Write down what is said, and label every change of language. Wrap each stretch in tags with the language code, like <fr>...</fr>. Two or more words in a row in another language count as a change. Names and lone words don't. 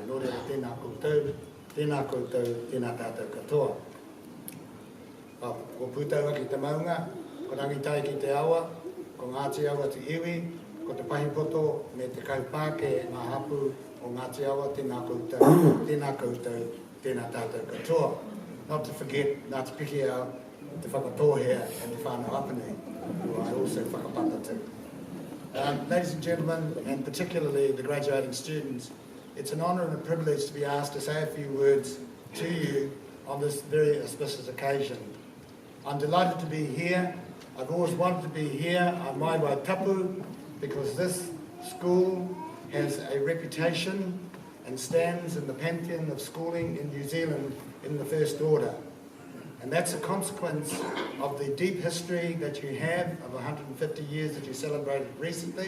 <mi>Nō reira tēnā koutou, tēnā tātou katoa. Ko pūtaua ki te maunga, ko rangitai ki te awa, ko Ngāti awa te iwi, ko te pahipoto me te kaupāke ngā hapu o Ngāti awa, tēnā koutou, tēnā tātou katoa.</mi> <en>Not to forget Ngāti Piki au, te whakatohea and te whānau apane, who I also whakapata to. Ladies and gentlemen, and particularly the graduating students, it's an honour and a privilege to be asked to say a few words to you on this very auspicious occasion. I'm delighted to be here. I've always wanted to be here. I'm</en> <mi>mai wai tapu</mi> <en>because this school has a reputation and stands in the pantheon of schooling in New Zealand in the first order. And that's a consequence of the deep history that you have of 150 years that you celebrated recently.</en>